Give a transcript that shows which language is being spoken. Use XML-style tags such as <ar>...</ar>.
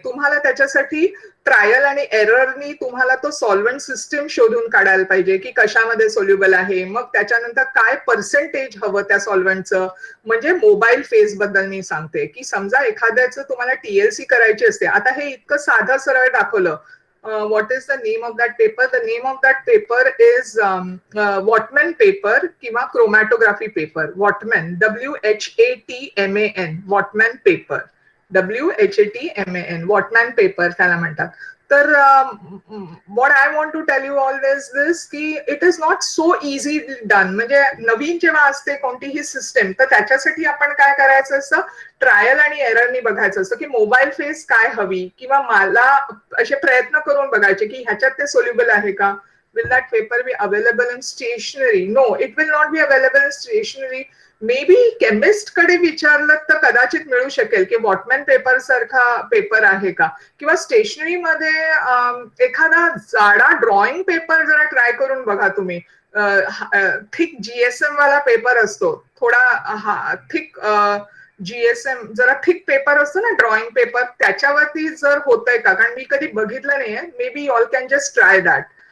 <mr>तुम्हाला त्याच्यासाठी ट्रायल आणि एररनी तुम्हाला तो सॉल्व्हंट सिस्टीम शोधून काढायला पाहिजे की कशामध्ये सोल्युबल आहे, मग त्याच्यानंतर काय पर्सेंटेज हवं त्या सॉल्व्हंटचं. म्हणजे मोबाईल फेज बद्दल मी सांगते की समजा एखाद्याचं तुम्हाला टीएलसी करायची असते. आता हे इतकं साधं सरळ दाखवलं.</mr> <en>What is the name of that paper? The name of that paper is Whatman paper</en> <mr>किंवा</mr> <en>chromatography paper.</en> <mr>Whatman, WHATMAN, Whatman paper, WHATMAN, Whatman paper त्याला म्हणतात.</mr> <en>तर what I want to tell you all is this की it is not so easy done.</en> <mr>म्हणजे नवीन जेव्हा असते कोणतीही system तर त्याच्यासाठी आपण काय करायचं असतं, ट्रायल आणि एररनी बघायचं असतं की मोबाईल फेस काय हवी, किंवा मला असे प्रयत्न करून बघायचे की ह्याच्यात ते सोल्युबल आहे का.</mr> <en>Will that paper be available in stationery? No, it will not be available in stationery.</en> <mr>May be chemist कडे विचारलं तर कदाचित मिळू शकेल की वॉटमॅन पेपर सारखा पेपर आहे का, किंवा स्टेशनरी मध्ये एखादा जाडा ड्रॉइंग पेपर जरा ट्राय करून बघा तुम्ही. थिक जीएसएम वाला पेपर असतो, थोडा थिक जीएसएम, जरा थिक पेपर असतो ना ड्रॉइंग पेपर, त्याच्यावरती जर होतंय का, कारण मी कधी बघितलं नाहीये.</mr> <en>Maybe all can just try that.</en>